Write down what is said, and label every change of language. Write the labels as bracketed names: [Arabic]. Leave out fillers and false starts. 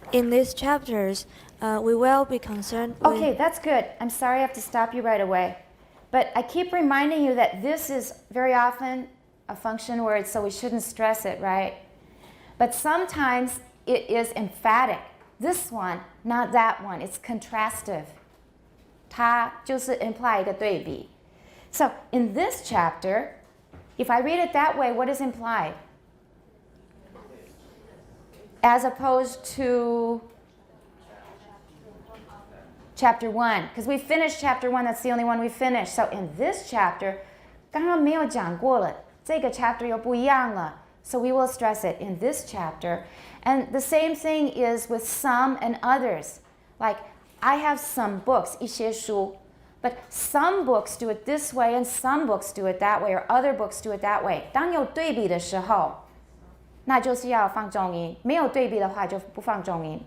[English] In these chapters, we will be concerned with... Okay, that's good. I'm sorry I have to stop you right away. But I keep reminding you that this is very often a function word, so we shouldn't stress it, right? But sometimes it is emphatic. This one, not that one. It's contrastive. [Chinese] 它就是 imply 一个对比. [English] So in this chapter, if I read it that way, what is implied? As opposed to chapter 1, because we finished chapter 1, that's the only one we finished. So in this chapter, [Chinese] 刚刚没有讲过了，这个 chapter 又不一样了. [English] So we will stress it in this chapter. And the same thing is with some and others. Like, I have some books, 一些书, but some books do it this way and some books do it that way, or other books do it that way. [Chinese] 当有对比的时候，那就是要放重音。没有对比的话就不放重音。